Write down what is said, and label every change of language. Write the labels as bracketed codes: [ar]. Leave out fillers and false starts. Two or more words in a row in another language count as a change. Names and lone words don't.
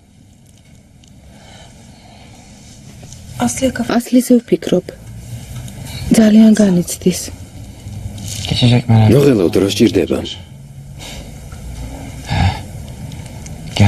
[tr] Aslı'ya kafa. [ka] ასლიზე ვფიქრობ. ძალიან განიცდის. [tr] Geçecek merak etme. [ka] ნუღელო დრო სჭირდება. [tr] Gel.